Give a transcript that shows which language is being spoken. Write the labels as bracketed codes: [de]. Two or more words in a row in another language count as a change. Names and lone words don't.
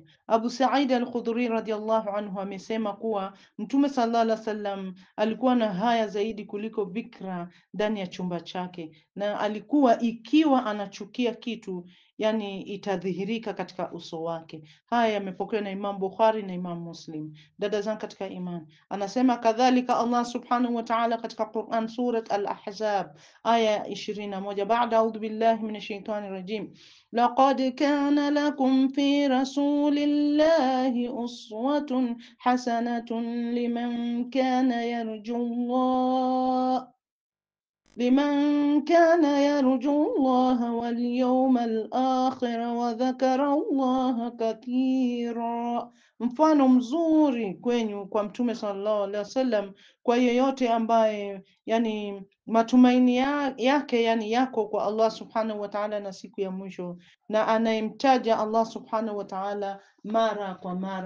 [sw] Abu Sa'id al-Khudri [ar] رضي الله عنه [sw] amesema kuwa Mtume [ar] صلى الله عليه وسلم [sw] alikuwa na haya zaidi kuliko bikra ndani ya chumba chake, na alikuwa ikiwa anachukia kitu, yani itadhihirika katika uso wake. Haya yamepokewa na Imam Bukhari na Imam Muslim. Dada zangu katika imani, anasema kadhalika Allah [ar] سبحانه وتعالى [sw] katika Quran, surat Al-Ahzab aya 21, baada [ar] أعوذ بالله من الشيطان الرجيم, لقد كان لكم في رسول الله أسوة حسنة لمن كان يرجو الله واليوم الآخر وذكر الله كثيرا. [sw] Mfano mzuri kwenyu kwa Mtume [ar] صلى الله عليه وسلم, [sw] kwa yeyote ambaye yani matumaini yake yani yako kwa Allah [ar] سبحانه وتعالى [sw] na siku ya mwisho, na anayemtaja Allah [ar] سبحانه وتعالى [sw] mara kwa mara.